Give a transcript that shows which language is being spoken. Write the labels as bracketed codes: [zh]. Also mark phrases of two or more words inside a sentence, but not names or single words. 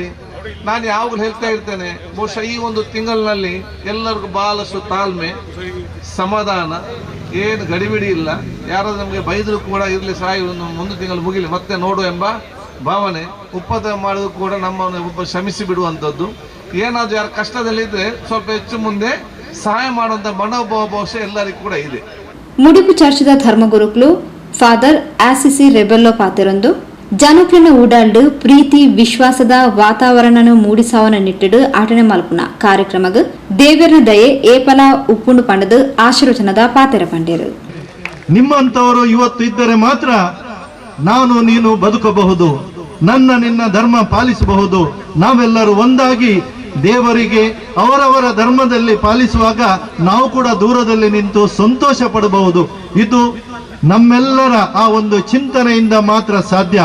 [kn] ನಾನು ಯಾವಾಗಲೂ ಹೇಳ್ತಾ ಇರ್ತೇನೆ, ಬಹುಶಃ ಈ ಒಂದು ತಿಂಗಳಿನಲ್ಲಿ ಎಲ್ಲರಿಗೂ ಬಹಳಷ್ಟು ತಾಳ್ಮೆ, ಸಮಾಧಾನ, ಏನು ಗಡಿಬಿಡಿ ಇಲ್ಲ. ಯಾರಾದ್ರೂ ನಮಗೆ ಬೈದರೂ ಕೂಡ ಇರಲಿ ಸಾಯಿ ಒಂದು ತಿಂಗಳು ಮುಗಿಲಿ ಮತ್ತೆ ನೋಡು ಎಂಬ ಭಾವನೆ, ಉಪದ್ರ ಮಾಡೋದು ಕೂಡ ನಮ್ಮನ್ನು ಒಬ್ಬ ಶ್ರಮಿಸಿ ಬಿಡುವಂಥದ್ದು. ಏನಾದರೂ ಯಾರು ಕಷ್ಟದಲ್ಲಿದ್ದರೆ ಸ್ವಲ್ಪ ಹೆಚ್ಚು ಮುಂದೆ ಸಹಾಯ ಮಾಡುವಂಥ ಮನೋಭಾವ ಬಹುಶಃ ಎಲ್ಲರಿಗೂ ಕೂಡ ಇದೆ. [tcy] ಮುಡಿಪು ಚರ್ಚದ ಧರ್ಮಗುರುಗಳು ಫಾದರ್ ಆಸಿಸಿ ರೆಬೆಲ್ಲೋ ಪಾತೆರೊಂದು ಜನಕ್ಲಿನ ಊಡಾಲ್ಡು ಪ್ರೀತಿ ವಿಶ್ವಾಸದ ವಾತಾವರಣನು ಮೂಡಿಸಾವನ ನಿಟ್ಟಿಡು ಆಟನೆ ಮಲ್ಪುನ ಕಾರ್ಯಕ್ರಮಗ್ ದೇವರ ದಯೆ ಏಪಲ ಉಪ್ಪುಂಡು ಪಂಡದು ಆಶೀರ್ವಚನದ ಪಾತೆರ ಪಂಡೇರು. [kn] ನಿಮ್ಮಂತವರು ಇವತ್ತು ಇದ್ದರೆ ಮಾತ್ರ ನಾನು ನೀನು ಬದುಕಬಹುದು, ನಿನ್ನ ಧರ್ಮ ಪಾಲಿಸಬಹುದು. ನಾವೆಲ್ಲರೂ ಒಂದಾಗಿ ದೇವರಿಗೆ ಅವರವರ ಧರ್ಮದಲ್ಲಿ ಪಾಲಿಸುವಾಗ ನಾವು ಕೂಡ ದೂರದಲ್ಲಿ ನಿಂತು ಸಂತೋಷ ಪಡಬಹುದು. ಇದು ನಮ್ಮೆಲ್ಲರ ಆ ಒಂದು ಚಿಂತನೆಯಿಂದ ಮಾತ್ರ ಸಾಧ್ಯ.